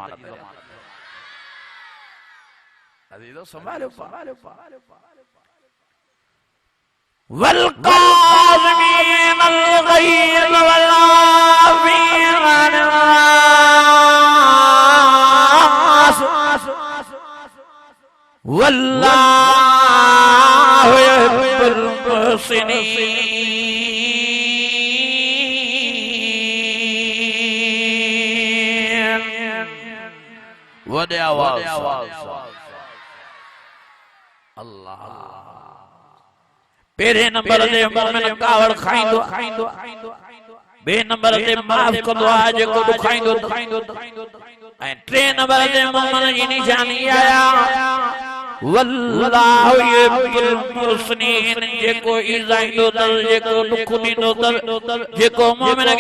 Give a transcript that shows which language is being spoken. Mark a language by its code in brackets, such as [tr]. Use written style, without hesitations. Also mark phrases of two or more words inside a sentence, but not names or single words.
[sd] अज़ीज़ो संभालो [ar] والكاظمين الغيظ والعافين عن الناس والله يحب المحسنين. [sd] वॾे आवाज़ अल्लाह पहले नंबर ते मोमिन कावड़ खाइंदो बे नंबर ते माफ़ कंदो आहे जेको ॾुखाइंदो ऐं टे नंबर ते मोमिन जी निशानी आया [ar] والله يحب المحسنين [sd] जेको ईज़ाईंदो अथसि जेको दुख ॾींदो अथसि जेको मोमिन खे